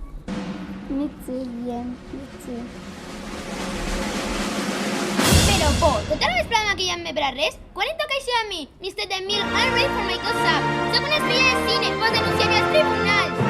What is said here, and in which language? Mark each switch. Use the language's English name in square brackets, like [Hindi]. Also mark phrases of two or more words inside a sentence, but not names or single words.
[English] Me too, bien, me too. [Catalan] Però, por, tota la vesprada maquillant-me per a res? Quan em toca això a mi? [English] Mr. DeMille, I'm ready for my gossip. [Catalan] Soc una estrella de cine, vos denunciaré als tribunals.